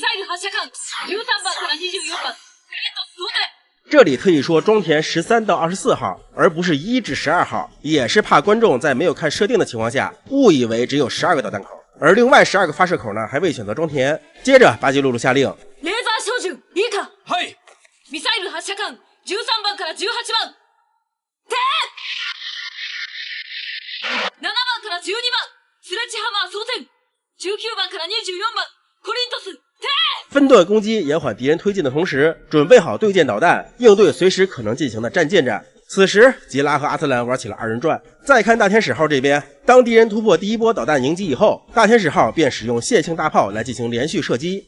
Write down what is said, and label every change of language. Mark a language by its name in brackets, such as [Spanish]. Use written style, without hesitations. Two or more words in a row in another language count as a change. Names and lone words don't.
[Chinese] 这里特意说装填13到24号，而不是1至12号，也是怕观众在没有看设定的情况下误以为只有12个导弹口。而另外12个发射口呢，还未选择装填。接着巴基露露下令， [Japanese] レーザー照準いいか。はい。ミサイル発射管13番から18番。停。7番から12番。スレッジハマー装填。19番から24番。コリントス。停。 [Chinese] 分段攻击，延缓敌人推进的同时，准备好对舰导弹，应对随时可能进行的战舰战。此时吉拉和阿斯兰玩起了2人转。再看大天使号这边，当敌人突破第一波导弹迎击以后，大天使号便使用线性大炮来进行连续射击。